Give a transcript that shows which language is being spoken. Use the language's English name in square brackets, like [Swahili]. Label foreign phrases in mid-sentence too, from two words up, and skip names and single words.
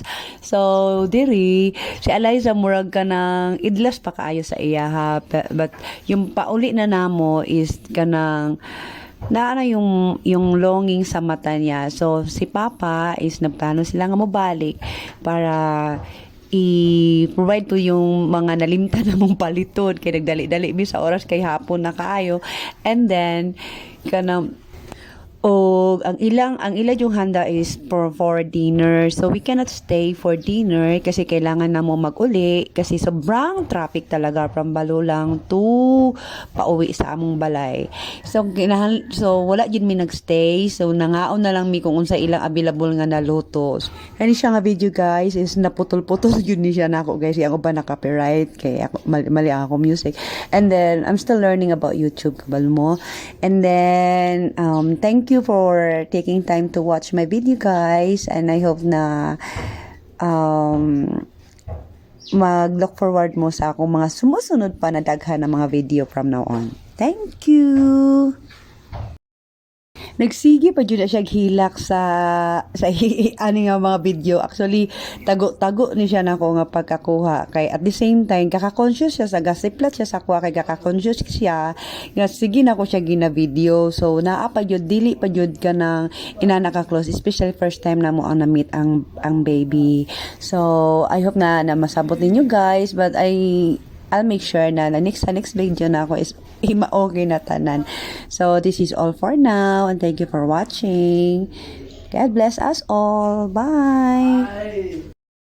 [Cebuano] So diri si Eliza murag ka ng idlas pa kaayo sa iya ha, but yung pauli na namo is kanang na yung longing sa mata niya. So si Papa is nagplano sila nga mobalik para i-provide to yung mga nalimtan na mong paliton kay nagdali-dali mi sa oras kay hapon na kaayo, [English] and then [Cebuano] kanang o ang ilang yung handa [English] is for dinner, so we cannot stay for dinner [Cebuano] kasi kailangan na mo mag-uli kasi sobrang traffic talaga from Balulang to pauwi sa among balay. So wala yun mi nagstay, so nangaon na lang mi kung unsa ilang available nga naluto. Kani siya nga video, guys, is naputol-putol yun ni siya nako, guys, ako ba na copyright kay ako mali ako music, [English] and then I'm still learning about YouTube [Cebuano] kabal mo, [English] and then thank you for taking time to watch my video, guys, and I hope [Cebuano] na mag- [English] look forward [Cebuano] mo sa akong mga sumusunod pa na daghan na mga video [English] from now on. Thank you! [Cebuano] Nagsige pa jud na siya hilak sa ani nga mga video. Actually, tago ni siya nako nga pagkakuha kay [English] at the same time [Cebuano] kaka-conscious siya sa gasiplat siya sa kuha kay kaka-conscious siya nga sige na ko siya gina video. So naa pa jud dili pa jud ka nang inana ka close, especially first time na mo ang na-meet ang baby. [English] So I hope [Cebuano] na masabot ninyo, guys, [English] but I'll make sure na next video [Cebuano] na ako [English] is okay [Cebuano] na tanan. [English] So this is all for now, and thank you for watching. God bless us all. Bye.